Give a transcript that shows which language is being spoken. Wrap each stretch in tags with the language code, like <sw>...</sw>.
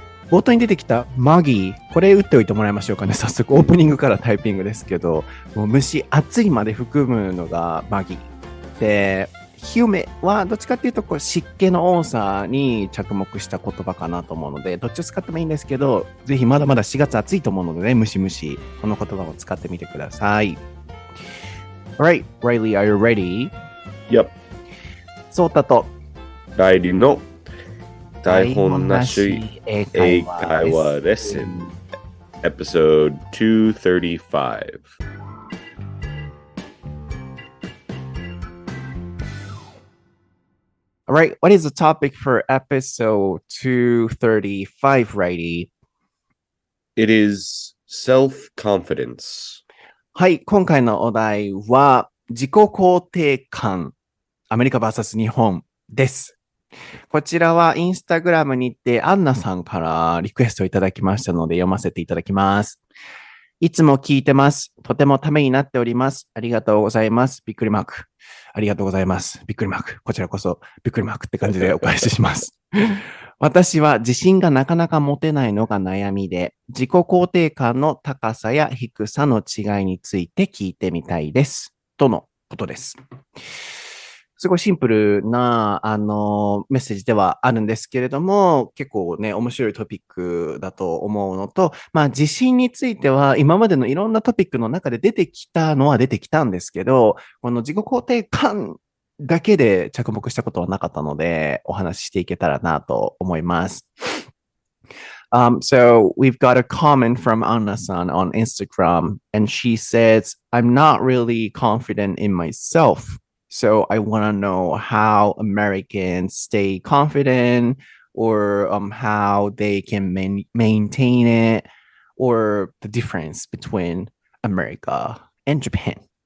<ja>冒頭に出てきたマギー、これ打っておいてもらいましょうかね。早速オープニングからタイピングですけど、もう蒸し暑いまで含むのがマギーで、ヒュメはどっちかっていうとこう湿気の多さに着目した言葉かなと思うので、どっちを使ってもいいんですけど、ぜひまだまだ4月暑いと思うのでね、ムシムシこの言葉を使ってみてください。</ja> <en>Alright, Riley, are you ready? Yep.</en> <ja>ソータとライリーの台本なし英会話レッスン Episode 235.</ja> <en>All right, what is the topic for episode 235, Righty? It is self-confidence.</en> <ja>はい、今回のお題は自己肯定感、アメリカ vs 日本です。こちらはインスタグラムにてアンナさんからリクエストいただきましたので読ませていただきます。いつも聞いてます。とてもためになっております。ありがとうございます。びっくりマーク。ありがとうございます。びっくりマーク。こちらこそびっくりマークって感じでお返しします。私は自信がなかなか持てないのが悩みで、自己肯定感の高さや低さの違いについて聞いてみたいです。とのことです。すごいシンプルな、メッセージではあるんですけれども、結構ね、面白いトピックだと思うのと、自信については今までのいろんなトピックの中で出てきたのは出てきたんですけど、この自己肯定感だけで着目したことはなかったので、お話ししていけたらなと思います。</ja> <en>So we've got a comment from Anna-san on Instagram, and she says, I'm not really confident in myself.So I want to know how Americans stay confident, or how they can maintain it, or the difference between America and Japan.</en>